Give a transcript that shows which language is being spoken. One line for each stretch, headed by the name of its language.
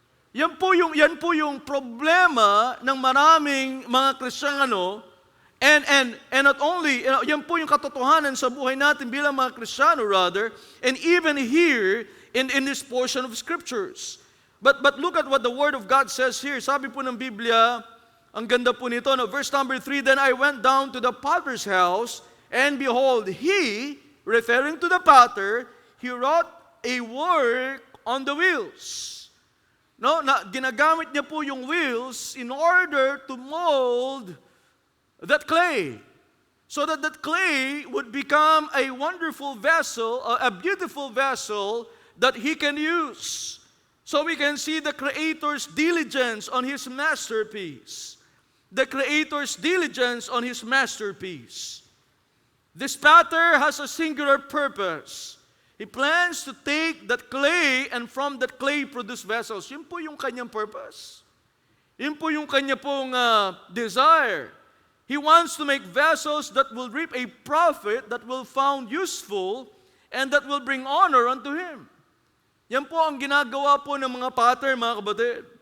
Filipino: Yan po yung problema ng maraming mga Kristiyano
English: and not only,
Filipino: yan po yung katotohanan sa buhay natin bilang mga Kristiyano
English: rather, and even here in this portion of scriptures. But look at what the Word of God says here.
Filipino: Sabi po ng Biblia, ang ganda po nito, no?
English: Verse number 3, then I went down to the potter's house, and behold, he, referring to the potter, he wrought a work on the wheels.
Filipino: No, ginagamit niya po yung wheels
English: in order to mold that clay. So that clay would become a wonderful vessel, a beautiful vessel that he can use. So we can see the Creator's diligence on His masterpiece. the Creator's diligence on His masterpiece. This potter has a singular purpose. He plans to take that clay and from that clay produce vessels.
Filipino: Yun po yung kanyang purpose. Yun po yung kanya pong desire.
English: He wants to make vessels that will reap a profit, that will found useful, and that will bring honor unto Him.
Filipino: Yan po ang ginagawa po ng mga pattern, mga kapatid.